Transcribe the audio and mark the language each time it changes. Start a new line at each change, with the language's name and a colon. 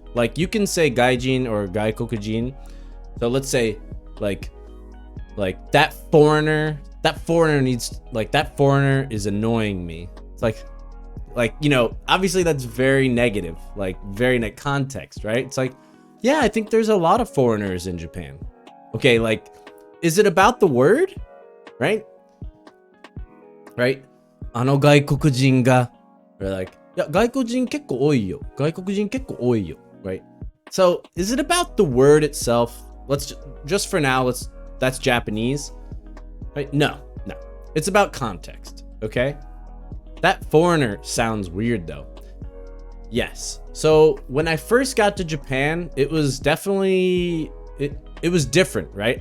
English: Like, you can say gaijin or gaikokujin. So let's say, like that foreigner needs, like, that foreigner is annoying me. It's like, you know, obviously that's very negative, like very net context, right? It's like, yeah, I think there's a lot of foreigners in Japan. Okay, like, is it about the word? Right? Right?
Japanese: あの外国人が,
English: or like,
Japanese: いや、外国人結構多いよ。外国人結構多いよ.Right?
English: So, is it about the word itself? Let's just for now, that's Japanese. Right? No. It's about context, okay? That foreigner sounds weird though. Yes. So when I first got to Japan, it was definitely, it was different, right?